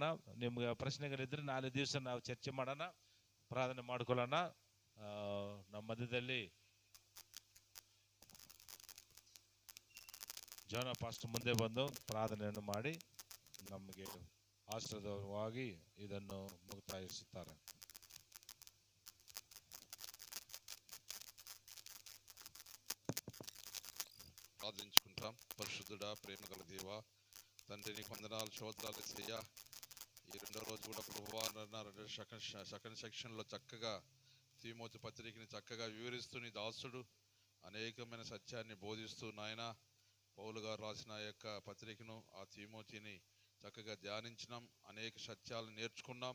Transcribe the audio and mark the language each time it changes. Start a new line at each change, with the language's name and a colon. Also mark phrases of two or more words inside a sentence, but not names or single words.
Kannada: ನಿಮ್ಗೆ ಪ್ರಶ್ನೆಗಳಿದ್ದರೆ ನಾಳೆ ದಿವಸ ನಾವು ಚರ್ಚೆ ಮಾಡೋಣ, ಪ್ರಾರ್ಥನೆ ಮಾಡ್ಕೊಳ್ಳೋಣ. ನಮ್ಮ ಮಧ್ಯದಲ್ಲಿ ಜೋನ ಪಾಸ್ಟರ್ ಮುಂದೆ ಬಂದು ಪ್ರಾರ್ಥನೆಯನ್ನು ಮಾಡಿ ನಮಗೆ ಆಶೀರ್ವಾದವಾಗಿ ಇದನ್ನು ಮುಕ್ತಾಯಿಸುತ್ತಾರೆ.
Telugu: ప్రార్థించుకుంటాం. పరిశుద్ధుడా, ప్రేమగల దేవా, తండ్రి నీకు వందనాలు, స్తోత్రాలు యేసయ్యా. ఈ రెండో రోజు కూడా ప్రభువా
English: second sectionలో
Telugu: చక్కగా తిమోతి పత్రికని చక్కగా వివరిస్తూ నీ దాసుడు అనేకమైన సత్యాన్ని బోధిస్తూ నాయన పౌలు గారు రాసిన యొక్క పత్రికను ఆ తిమోతిని చక్కగా ధ్యానించినాం, అనేక సత్యాలు నేర్చుకున్నాం.